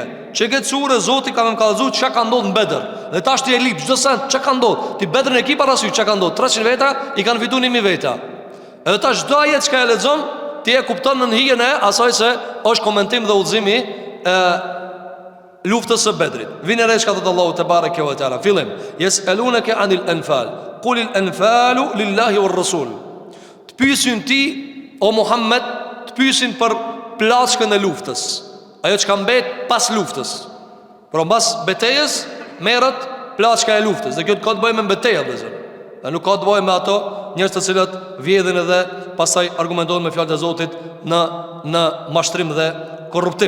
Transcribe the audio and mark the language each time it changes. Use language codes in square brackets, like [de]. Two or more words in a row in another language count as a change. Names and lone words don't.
[sq] Që këtë surë Zoti ka më kallëzuar çka ka ndodhur në Bedr. Dhe tash ti e lip çdo sent çka ka ndodhur. Ti Bedrin e ki parasysh çka ka ndodhur. 300 veta i kanë fituar 1000 veta. Edhe tash çdo ajet çka e lexon, ti e kupton në hijen e asaj se është komentim dhe udhëzimi luftës së Bedrit. Vjen re çka thot Allahu [ar] تبارك وتعالى. Fillim, يسألونك عن الأنفال. قل الأنفال لله والرسول. [sq] Të pyesin ti o Muhammed, të pyesin për plaçkën e luftës. Ajo që ka mbet pas luftës. Por pas betejës merret plaçka e luftës. Dhe kjo ka të bëjë me betejën, vëllazër. Dhe nuk ka të bëjë me ato njerëz të cilët vjedhin edhe pastaj argumentojnë me fjalët e Zotit në mashtrim dhe korruptim.